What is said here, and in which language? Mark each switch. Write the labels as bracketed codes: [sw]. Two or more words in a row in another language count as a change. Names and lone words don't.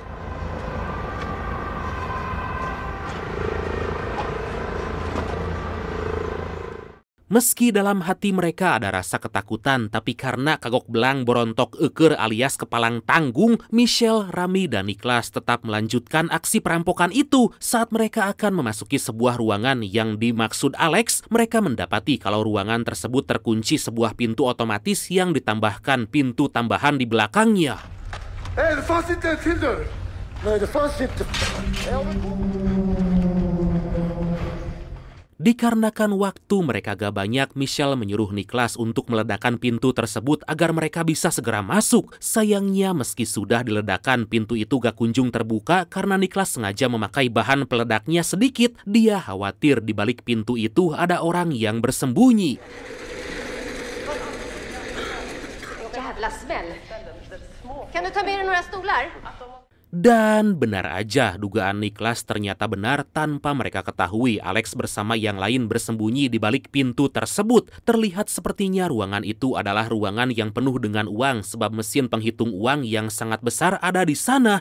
[id] Meski dalam hati mereka ada rasa ketakutan, tapi karena [su] kagok belang borontok eker [id] alias kepalang tanggung, Michelle, Rami, dan Niklas tetap melanjutkan aksi perampokan itu. Saat mereka akan memasuki sebuah ruangan yang dimaksud Alex, mereka mendapati kalau ruangan tersebut terkunci sebuah pintu otomatis yang ditambahkan pintu tambahan di belakangnya. [sv] Det fanns inte en till dörr. Nej, det fanns inte. [id] Dikarenakan waktu mereka gak banyak, Michelle menyuruh Niklas untuk meledakkan pintu tersebut agar mereka bisa segera masuk. Sayangnya meski sudah diledakkan, pintu itu gak kunjung terbuka karena Niklas sengaja memakai bahan peledaknya sedikit. Dia khawatir di balik pintu itu ada orang yang bersembunyi. [sv] Jävla smäll. Kan du ta med dig några stolar? [id] Dan benar aja, dugaan Niklas ternyata benar. Tanpa mereka ketahui, Alex bersama yang lain bersembunyi di balik pintu tersebut. Terlihat sepertinya ruangan itu adalah ruangan yang penuh dengan uang, sebab mesin penghitung uang yang sangat besar ada di sana.